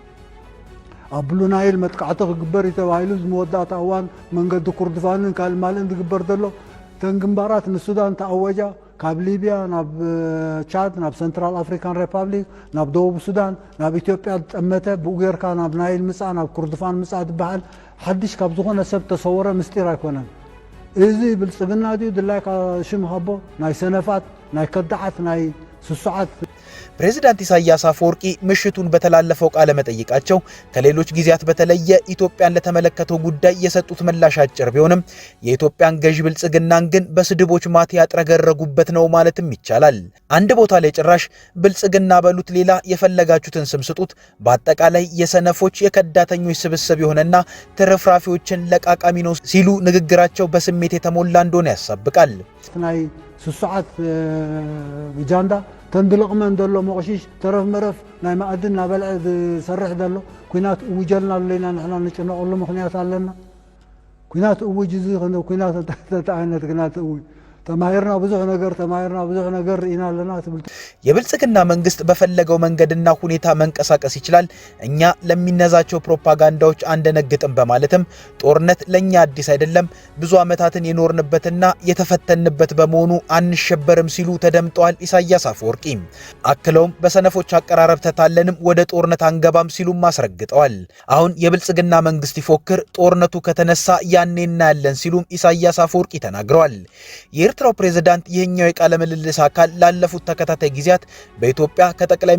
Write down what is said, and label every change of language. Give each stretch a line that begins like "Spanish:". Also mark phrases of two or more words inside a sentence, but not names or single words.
Tigrinya: ኣብ ብሉ ናይል መጥቃዕቲ ክግበር እዩ ተባሂሉ ዝመወዳእታ እዋን መንገዲ ኩርድፋንን ካልማልን ዝግበር ዘሎ ተን ግንባራት ንሱዳን ተኣወጃ ካብ ሊብያ ናብ ቻድ ናብ ሰንትራል አፍሪካን ሪፐብሊክ ናብ ደቡብ ሱዳን ናብ ኢትዮጵያ ዝጠመተ ብኡ ጌርካ ናብ ናይል ምፃእ ናብ ኩርድፋን ምፃእ ዝበሃል ሓድሽ ካብ ዝኾነ ሰብ ተሰወረ ምስጢር ኣይኮነን እዚ ብልጽግና ድዩ ድላይካ ሽም ሃቦ ናይ ሰነፋት ናይ ከዳዓት ናይ ስሱዓት
Amharic: ፕሬዝዳንት ኢሳያስ አፈወርቂ ምሽቱን በተላለፈው ቃለ መጠይቃቸው ከሌሎች ጊዜያት በተለየ ኢትዮጵያን ለተመለከተው ጉዳይ የሰጡት ምላሽ አጭር ቢሆንም የኢትዮጵያን ገዥ ብልጽግናን ግን በስድቦች ማት ያጥረገረጉበት ነው ማለትም ይቻላል። አንድ ቦታ ላይ ጭራሽ ብልጽግና በሉት ሌላ የፈለጋችሁትን ስም ስጡት በአጠቃላይ የሰነፎች የከዳተኞች ስብስብ የሆነና ተረፍራፊዎችን ለቃቃሚ ነው ሲሉ ንግግራቸው በስሜት የተሞላ እንደሆነ ያሳብቃል።
Tigrinya: ናይ ስሱዓት ጃንዳ ተንድልቕመን ዘሎ መቕሺሽ ተረፍ መረፍ ናይ ማዕድን ናበልዐ ዝሰርሕ ዘሎ ኩናት እውጀልና ኣለና ንሕና ንጭነቐሉ ምኽንያት ኣለና ኩናት እውጅ እዚ ኩናት ተጣዓነት ኩናት እውጅ ተማሂርና ብዙሕ ነገር ርኢና ኣለና ትብል
Amharic: የብልጽግና መንግስት በፈለገው መንገድና ሁኔታ መንቀሳቀስ ይችላል እኛ ለሚነዛቸው ፕሮፓጋንዳዎች አንደነግጥም በማለትም ጦርነት ለኛ አዲስ አይደለም ብዙ አመታትን የኖርንበትና የተፈተንበት በመሆኑ አንሸበርም ሲሉ ተደምጠዋል ኢሳያስ አፈወርቂ አክለውም በሰነፎች አቀራረብ ተታለንም ወደ ጦርነት አንገባም ሲሉ ማስረግጠዋል አሁን የብልጽግና መንግስት ይፎክር ጦርነቱ ከተነሳ ያኔና ያለን ሲሉ ኢሳያስ አፈወርቂ ተናግረዋል የኤርትራው ፕሬዝዳንት ይህኛው የቃለ ምልልስ አካል ላለፉት ተከታታይ ጊዜያት በኢትዮጵያ ከጠቅላይ